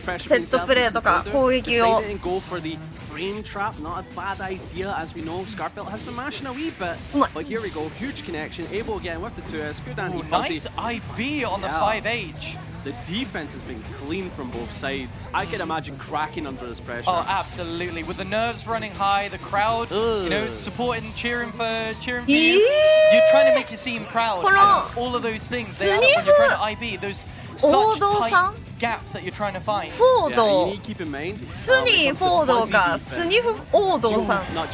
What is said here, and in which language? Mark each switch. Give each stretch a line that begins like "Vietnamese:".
Japanese: セットプレーとか攻撃を。
English: Frame trap, not a bad idea, as we know. Scarfelt has been mashing a wee bit, but here we go, huge connection, able again with the 2S, good anti-fuzzy. Nice IB on the 5H. The defense has been clean from both sides. I can imagine cracking under this pressure. Oh, absolutely. With the nerves running high, the crowd, you know, supporting, cheering for you. You're trying to make it seem proud. And all of those things, they add up when you're trying to IB. Those such tight gaps that you're trying to find.
Japanese: フォード、スニーフォードかスニフオードさん。